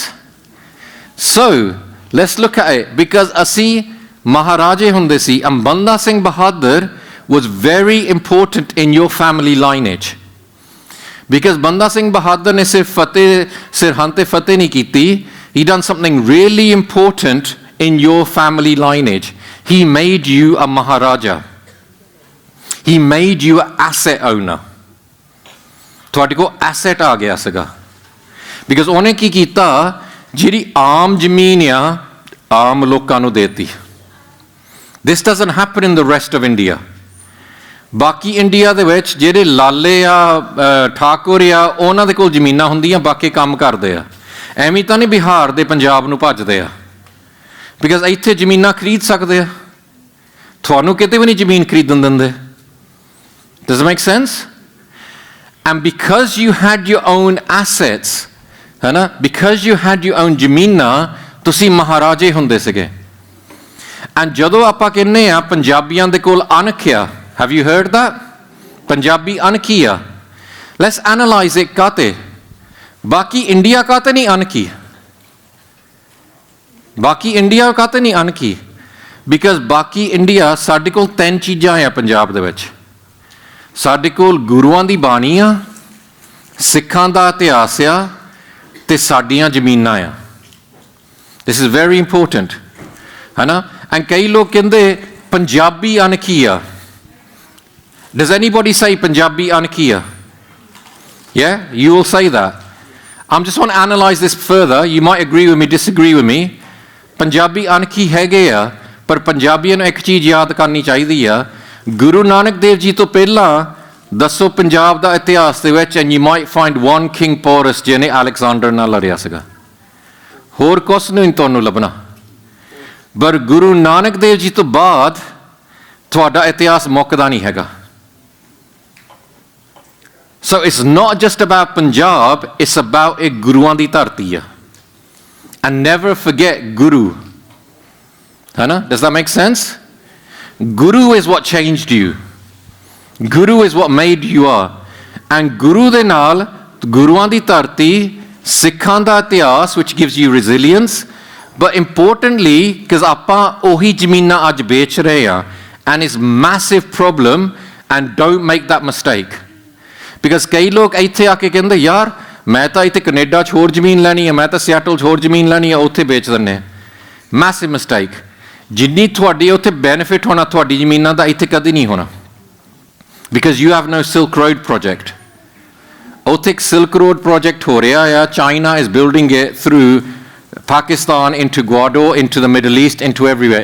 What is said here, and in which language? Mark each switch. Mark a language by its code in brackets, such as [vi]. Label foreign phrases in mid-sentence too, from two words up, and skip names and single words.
[en] So, let's look at it because [pa] ਅਸੀਂ ਮਹਾਰਾਜੇ ਹੁੰਦੇ ਸੀ [en] ਬੰਦਾ ਸਿੰਘ ਬਹਾਦਰ was very important in your family lineage because [pa] ਬੰਦਾ ਸਿੰਘ ਬਹਾਦਰ ਨੇ ਸਿਰਫ ਫਤਿਹ ਸਿਰਹੰਦ ਤੇ ਫਤਿਹ ਨਹੀਂ ਕੀਤੀ [en] he done something really important in your family lineage he made you a maharaja he made you an asset owner [pa] ਤੁਹਾਡੇ ਕੋਲ asset ਆ ਗਿਆ ਸੀਗਾ [en] because [pa] ਉਹਨੇ ਕੀ ਕੀਤਾ ਜਿਹੜੀ ਆਮ ਜ਼ਮੀਨ ਆ ਆਮ ਲੋਕਾਂ ਨੂੰ ਦੇਤੀ [en] This doesn't happen in the rest of India. [pa] ਬਾਕੀ ਇੰਡੀਆ ਦੇ ਵਿੱਚ ਜਿਹੜੇ ਲਾਲੇ ਆ ਠਾਕੁਰ ਆ ਉਹਨਾਂ ਦੇ ਕੋਲ ਜ਼ਮੀਨਾਂ ਹੁੰਦੀਆਂ ਬਾਕੀ ਕੰਮ ਕਰਦੇ ਆ ਐਵੇਂ ਤਾਂ ਨਹੀਂ ਬਿਹਾਰ ਦੇ ਪੰਜਾਬ ਨੂੰ ਭੱਜਦੇ ਆ ਬਿਕਾਜ਼ ਇੱਥੇ ਜ਼ਮੀਨਾਂ ਖਰੀਦ ਸਕਦੇ ਆ ਤੁਹਾਨੂੰ ਕਿਤੇ ਵੀ ਨਹੀਂ ਜ਼ਮੀਨ ਖਰੀਦਣ ਦਿੰਦੇ [en] Does it make sense? And because you had your own assets [pa] ਹੈ ਨਾ [en] because you had your own [pa] ਜ਼ਮੀਨਾਂ ਤੁਸੀਂ ਮਹਾਰਾਜੇ ਹੁੰਦੇ ਸੀਗੇ ਐਂਡ ਜਦੋਂ ਆਪਾਂ ਕਹਿੰਦੇ ਆ ਪੰਜਾਬੀਆਂ ਦੇ ਕੋਲ ਅਣਖ ਆ [en] have you heard that [pa] ਪੰਜਾਬੀ ਅਣਖੀ ਆ [en] let's analyze it [pa] ਕਾਤੇ ਬਾਕੀ ਇੰਡੀਆ ਕਾਤੇ ਨਹੀਂ ਅਣਖੀ ਬਾਕੀ ਇੰਡੀਆ ਕਾਤੇ ਨਹੀਂ ਅਣਖੀ ਬਿਕਾਜ਼ ਬਾਕੀ ਇੰਡੀਆ ਸਾਡੇ ਕੋਲ ਤਿੰਨ ਚੀਜ਼ਾਂ ਆ ਪੰਜਾਬ ਦੇ ਵਿੱਚ ਸਾਡੇ ਕੋਲ ਗੁਰੂਆਂ ਦੀ ਬਾਣੀ ਆ ਸਿੱਖਾਂ ਦਾ ਇਤਿਹਾਸ ਆ ਤੇ ਸਾਡੀਆਂ ਜ਼ਮੀਨਾਂ ਆ [en] this is very important [pa] ਹੈ ਨਾ ਐਂਡ ਕਈ ਲੋਕ ਕਹਿੰਦੇ ਪੰਜਾਬੀ ਅਣਖੀ ਆ [en] Does anybody say [pa] ਪੰਜਾਬੀ ਅਣਖੀ ਆ [en] Yeah, you will say that. I just want to analyze this further. You might agree with me, disagree with me. [pa] ਪੰਜਾਬੀ ਅਣਖੀ ਹੈਗੇ ਆ ਪਰ ਪੰਜਾਬੀਆਂ ਨੂੰ ਇੱਕ ਚੀਜ਼ ਯਾਦ ਕਰਨੀ ਚਾਹੀਦੀ ਆ ਗੁਰੂ ਨਾਨਕ ਦੇਵ ਜੀ ਤੋਂ ਪਹਿਲਾਂ ਦੱਸੋ ਪੰਜਾਬ ਦਾ ਇਤਿਹਾਸ ਦੇ ਵਿੱਚ [en] and you might find one king Porus [pa] ਜਿਹਨੇ ਅਲੈਗਜ਼ੈਂਡਰ ਨਾਲ ਲੜਿਆ ਸੀਗਾ ਹੋਰ ਕੁਛ ਨਹੀਂ ਤੁਹਾਨੂੰ ਲੱਭਣਾ ਪਰ ਗੁਰੂ ਨਾਨਕ ਦੇਵ ਜੀ ਤੋਂ ਬਾਅਦ ਤੁਹਾਡਾ ਇਤਿਹਾਸ ਮੁੱਕਦਾ ਨਹੀਂ ਹੈਗਾ [en] So it's not just about Punjab, it's about a [pa] ਗੁਰੂਆਂ ਦੀ ਧਰਤੀ ਆ [en] and never forget Guru. Does that make sense? Guru is what changed you. Guru is what made you are. [pa] And Guru ਦੇ ਨਾਲ ਗੁਰੂਆਂ ਦੀ ਧਰਤੀ ਸਿੱਖਾਂ ਦਾ ਇਤਿਹਾਸ [en] which gives you resilience. But importantly, because [pa] ਆਪਾਂ ਉਹੀ ਜ਼ਮੀਨਾਂ ਅੱਜ ਵੇਚ ਰਹੇ ਆ [en] and it's massive problem and don't make that mistake. [pa] Because ਕਈ ਲੋਕ ਇੱਥੇ ਆ ਕੇ ਕਹਿੰਦੇ ਯਾਰ ਮੈਂ ਤਾਂ ਇੱਥੇ ਕੈਨੇਡਾ 'ਚ ਹੋਰ ਜ਼ਮੀਨ ਲੈਣੀ ਹੈ ਮੈਂ ਤਾਂ ਸਿਆਟਲ 'ਚ ਹੋਰ ਜ਼ਮੀਨ ਲੈਣੀ ਹੈ ਉੱਥੇ ਵੇਚ ਦਿੰਦੇ ਆ [en] massive mistake [pa] ਜਿੰਨੀ ਤੁਹਾਡੀ ਉੱਥੇ ਬੈਨੀਫਿਟ ਹੋਣਾ ਤੁਹਾਡੀ ਜ਼ਮੀਨਾਂ ਦਾ ਇੱਥੇ ਕਦੀ ਨਹੀਂ ਹੋਣਾ [en] because you have no Silk Road project [pa] ਉੱਥੇ ਇੱਕ ਸਿਲਕ ਰੋਡ ਪ੍ਰੋਜੈਕਟ ਹੋ ਰਿਹਾ ਆ, [en] China is building it through Pakistan into Guadalajara, into the Middle East, into everywhere.